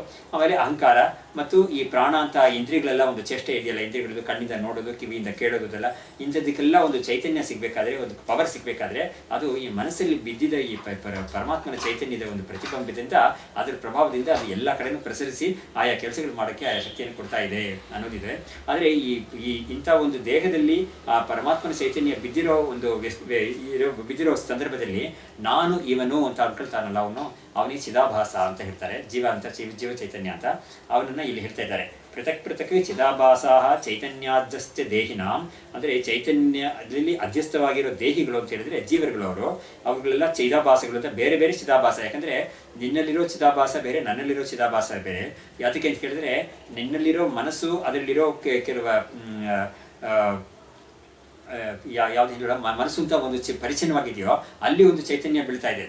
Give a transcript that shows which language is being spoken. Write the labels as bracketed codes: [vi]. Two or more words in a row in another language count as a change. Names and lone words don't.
[kn] ಆಮೇಲೆ ಅಹಂಕಾರ ಮತ್ತು ಈ ಪ್ರಾಣ ಅಂತ ಇಂದ್ರಿಯಗಳೆಲ್ಲ ಒಂದು ಚೇಷ್ಟೆ ಇದೆಯಲ್ಲ, ಇಂದ್ರಿಯಗಳದ್ದು ಕಣ್ಣಿಂದ ನೋಡೋದು, ಕಿವಿಯಿಂದ ಕೇಳೋದೆಲ್ಲ, ಇಂಥದಕ್ಕೆಲ್ಲ ಒಂದು ಚೈತನ್ಯ ಸಿಗಬೇಕಾದ್ರೆ, ಒಂದು ಪವರ್ ಸಿಗಬೇಕಾದ್ರೆ ಅದು ಈ ಮನಸ್ಸಲ್ಲಿ ಬಿದ್ದಿದ್ದ ಈ ಪರಮಾತ್ಮನ ಚೈತನ್ಯದ ಒಂದು ಪ್ರತಿಬಿಂಬದಿಂದ, ಅದರ ಪ್ರಭಾವದಿಂದ ಅದು ಎಲ್ಲ ಕಡೆನೂ ಪ್ರಸರಿಸಿ ಆಯಾ ಕೆಲಸಗಳು ಮಾಡೋಕ್ಕೆ ಆಯಾ ಶಕ್ತಿಯನ್ನು ಕೊಡ್ತಾ ಇದೆ ಅನ್ನೋದಿದೆ. ಆದರೆ ಈ ಇಂಥ ಒಂದು ದೇಹದಲ್ಲಿ ಆ ಪರಮಾತ್ಮನ ಚೈತನ್ಯ ಬಿದ್ದಿರೋ ಸಂದರ್ಭದಲ್ಲಿ ನಾನು ಇವನು ಅಂತ ಅನ್ಕೊಳ್ತಾನಲ್ಲ, ಅವನಿಗೆ ಚಿದಾಭಾಸ ಅಂತ ಹೇಳ್ತಾರೆ. ಜೀವ ಅಂತ, ಜೀವ ಚೈತನ್ಯ ಅಂತ ಅವನನ್ನ ಇಲ್ಲಿ ಹೇಳ್ತಾ ಇದ್ದಾರೆ. [sa] ಪೃಥಕ್ ಪೃಥಕ್ ಚಿದಾಭಾಸಾಹ ಚೈತನ್ಯಾಧ್ಯಸ್ಥ ದೇಹಿನಾಂ, [kn] ಅಂದರೆ ಚೈತನ್ಯದಲ್ಲಿ ಅಧ್ಯಸ್ಥವಾಗಿರೋ ದೇಹಿಗಳು ಅಂತ ಹೇಳಿದ್ರೆ ಜೀವರುಗಳು. ಅವುಗಳೆಲ್ಲ ಚಿದಾಭಾಸಗಳು ಅಂತ ಬೇರೆ ಬೇರೆ ಚಿದಾಭಾಸ. ಯಾಕಂದ್ರೆ ನಿನ್ನಲ್ಲಿರೋ ಚಿದಾಭಾಸ ಬೇರೆ, ನನ್ನಲ್ಲಿರೋ ಚಿದಾಭಾಸ ಬೇರೆ. ಯಾತಕ್ಕೆ ಅಂತ ಕೇಳಿದ್ರೆ, ನಿನ್ನಲ್ಲಿರೋ ಮನಸ್ಸು, ಅದರಲ್ಲಿರೋ ಕೆಲವು ಯಾವ್ದು ಹೇಳ ಮನಸ್ಸು ಅಂತ ಒಂದು ಪರಿಚಯವಾಗಿದೆಯೋ ಅಲ್ಲಿ ಒಂದು ಚೈತನ್ಯ ಬೀಳ್ತಾ ಇದೆ.